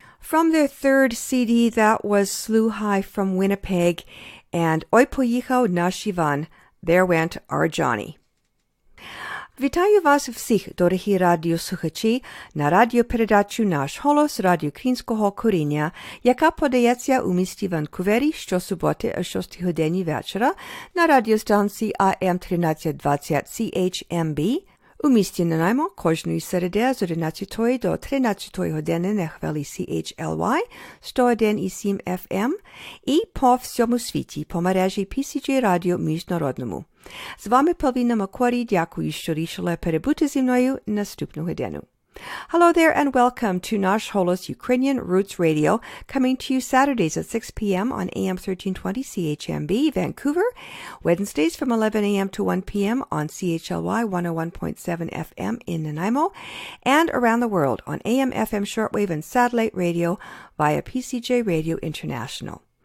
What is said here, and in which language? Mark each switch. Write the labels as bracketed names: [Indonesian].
[English] From their third CD, that was Slew High from Winnipeg, and Oj poїхав на Шіван, There Went Our Johnny. [Ukrainian] Вітаю вас всіх, дорогі радіослухачі, на радіопередачу «Наш Холос» радіо українського коріння, яка подається у місті Ванкувері щосуботи о 6 годині вечора на радіостанції AM 1320 CHMB, у місті Нанаймо кожної середи з 11 до 13 години на хвилі CHLY 101,7 FM і по всьому світі по мережі PCJ Радіо Міжнародному. З вами Павліна Макорі, дякую, що рішили перебути зі мною наступну годину. [English] Hello there and welcome to Nash Holos Ukrainian Roots Radio, coming to you Saturdays at 6 p.m. on AM 1320 CHMB, Vancouver, Wednesdays from 11 a.m. to 1 p.m. on CHLY 101.7 FM in Nanaimo, and around the world on AM, FM shortwave and satellite radio via PCJ Radio International.